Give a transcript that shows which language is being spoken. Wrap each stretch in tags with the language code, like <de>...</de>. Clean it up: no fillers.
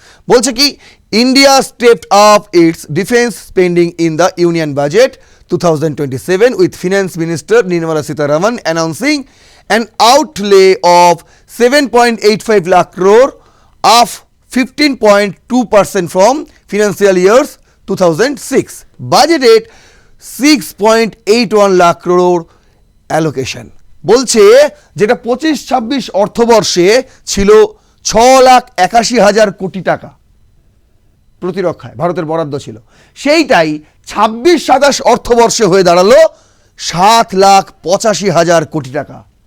<bn>বলছে কি,</bn> <en>India stepped up its defence spending in the union budget 2027 with Finance Minister Nirmala Sitharaman announcing an outlay of 7.85 lakh crore, up 15.2% from financial years 2006. Budgeted 6.81 lakh crore allocation.</en> <bn>বলছে যেটা 25-26 অর্থবর্ষে ছিল 6,81,000 কোটি টাকা প্রতিরক্ষায় ভারতের বরাদ্দ ছিল, সেইটাই 26-27 অর্থবর্ষে হয়ে দাঁড়ালো 7,85,000 কোটি টাকা।</bn>